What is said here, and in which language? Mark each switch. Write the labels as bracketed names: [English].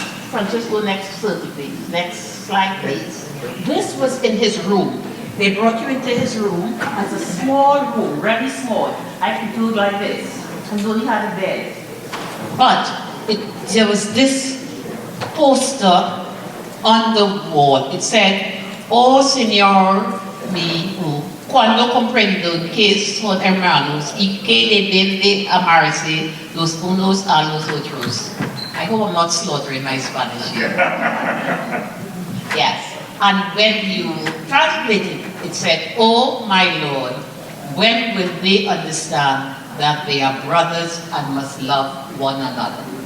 [English] Francisco, next 30, please. Next slide, please. This was in his room. They brought you into his room as a small room, very small. I could do it like this, and only had a bed. But there was this poster on the wall. It said, [Spanish] "Oh Señor mío, cuando comprendo que son hermanos y que deben de amarse los unos a los otros." [English] I hope I'm not slaughtering my Spanish here. Yes. And when you translate it, it said, "Oh my Lord, when will they understand that they are brothers and must love one another?"